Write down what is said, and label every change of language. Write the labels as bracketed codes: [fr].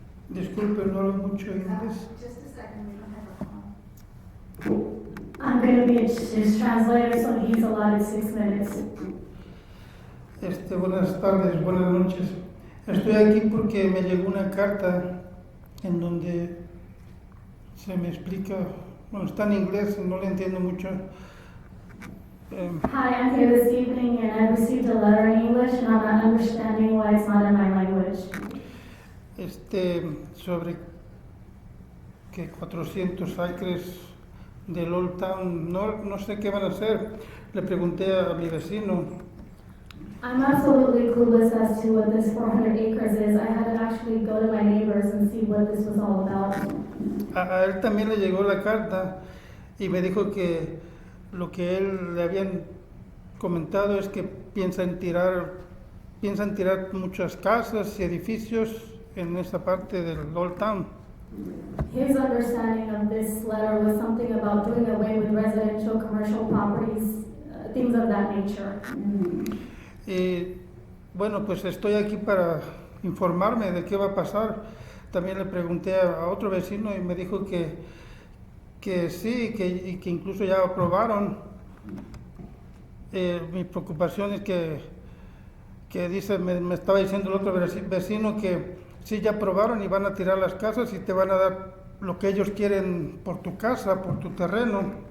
[es] Disculpe, no hablo mucho inglés. [en] Just a second, we don't have a phone. I'm going to be his translator, so he's allotted 6 minutes. [es] Buenas tardes, buenas noches. Estoy aquí porque me llegó una carta en donde se me explica, bueno, está en inglés y no le entiendo mucho. [en] Hi, I'm here this evening and I received a letter in English and I'm not understanding why it's not in my language. [es] Sobre que 400 acres del Old Town, no sé qué van a hacer. Le pregunté a mi vecino. [en] I'm absolutely clueless as to what this 400 acres is. I had to actually go to my neighbors and see what this was all about. [es] A él también le llegó la carta y me dijo que lo que él le habían comentado es que piensan tirar muchas casas y edificios en esta parte del Old Town. [en] His understanding of this letter was something about doing away with residential, commercial properties, things of that nature. [es] Y bueno, pues estoy aquí para informarme de qué va a pasar. También le pregunté a otro vecino y me dijo que sí, que incluso ya aprobaron. Mi preocupación es que dice, me estaba diciendo el otro vecino que sí, ya aprobaron y van a tirar las casas y te van a dar lo que ellos quieren por tu casa, por tu terreno.